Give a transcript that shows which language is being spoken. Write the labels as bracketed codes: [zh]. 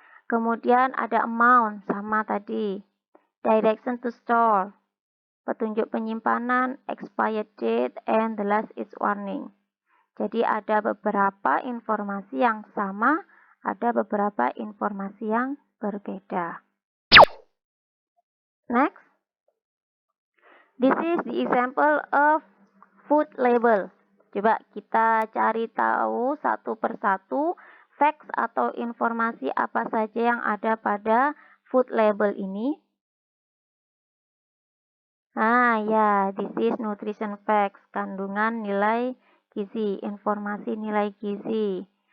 [id] Kemudian ada [en] amount, [id] sama tadi. [en] Direction to store, [id] petunjuk penyimpanan, [en] expired date, and the last is warning. [id] Jadi ada beberapa informasi yang sama, ada beberapa informasi yang berbeda. [en] Next. This is the example of food label. [id] Coba kita cari tahu satu persatu facts atau informasi apa saja yang ada pada food label ini. Nah ya, [en] this is nutrition facts, [id] kandungan nilai gizi, informasi nilai gizi.